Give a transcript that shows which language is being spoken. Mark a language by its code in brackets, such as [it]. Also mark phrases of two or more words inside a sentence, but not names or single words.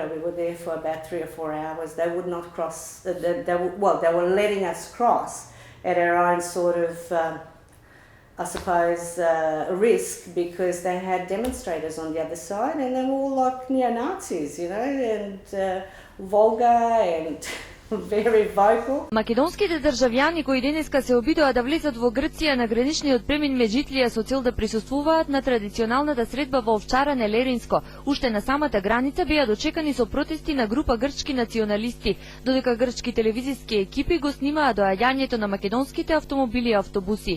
[en] We were there for about 3 or 4 hours. They would not cross, they were letting us cross at our own sort of I suppose, risk, because they had demonstrators on the other side and they were all like neo-Nazis, you know, and vulgar and very vocal. [mk] Македонските државјани кои денеска се обидоа да влезат во Грција на граничниот премин Меджитлија со цел да присуствуваат на традиционалната средба во Овчаране Леринско, уште на самата граница беа дочекани со протести на група грчки националисти, додека грчки телевизиски екипи го снимаа доаѓањето на македонските автомобили и автобуси.